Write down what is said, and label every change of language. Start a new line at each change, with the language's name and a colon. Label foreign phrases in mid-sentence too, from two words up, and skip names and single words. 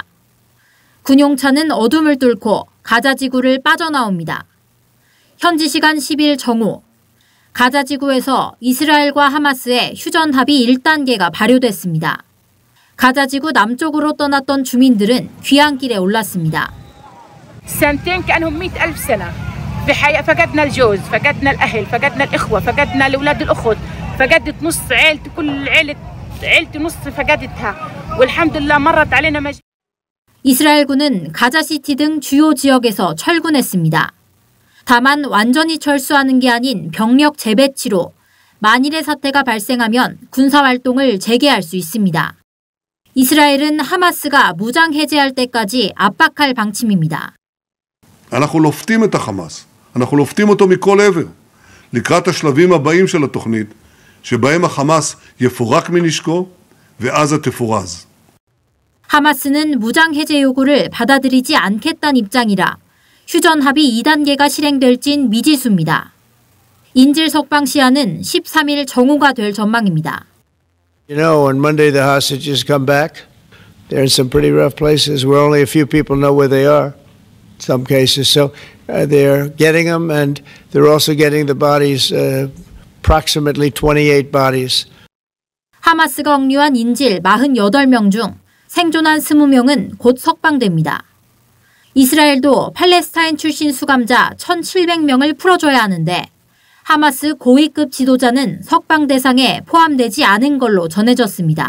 Korean: 군용차는 어둠을 뚫고 가자지구를 빠져나옵니다. 현지 시간 10일 정오, 가자지구에서 이스라엘과 하마스의 휴전 합의 1단계가 발효됐습니다. 가자지구 남쪽으로 떠났던 주민들은 귀향길에 올랐습니다.
Arabic: سنتين كأنهم 100,000 سنة. فقدنا الجوز، فقدنا الأهل، فقدنا الإخوة، فقدنا الأولاد الأخت، فقدت نص عيلتي كل عيلتي نص فقدتها. والحمد لله مرت علينا
Korean: 이스라엘군은 가자시티 등 주요 지역에서 철군했습니다. 다만 완전히 철수하는 게 아닌 병력 재배치로 만일의 사태가 발생하면 군사활동을 재개할 수 있습니다. 이스라엘은 하마스가 무장 해제할 때까지 압박할 방침입니다.
Hebrew: אנחנו לופתים את החמאס, אנחנו לופתים אותו מכל עבר, לקראת השלבים הבאים של התוכנית, שבהם החמאס יפורק מנשקו ועזה תפורז.
Korean: 하마스는 무장 해제 요구를 받아들이지 않겠다는 입장이라 휴전 합의 2단계가 실행될진 미지수입니다. 인질 석방 시한은 13일 정오가 될 전망입니다.
English: You know, on Monday the hostages come back. They're in some pretty rough places where only a few people know where they are. In some cases, so they're getting them, and they're also getting the bodies, approximately 28 bodies.
Korean: 하마스가 억류한 인질 48명 중 생존한 20명은 곧 석방됩니다. 이스라엘도 팔레스타인 출신 수감자 1,700명을 풀어줘야 하는데 하마스 고위급 지도자는 석방 대상에 포함되지 않은 걸로 전해졌습니다.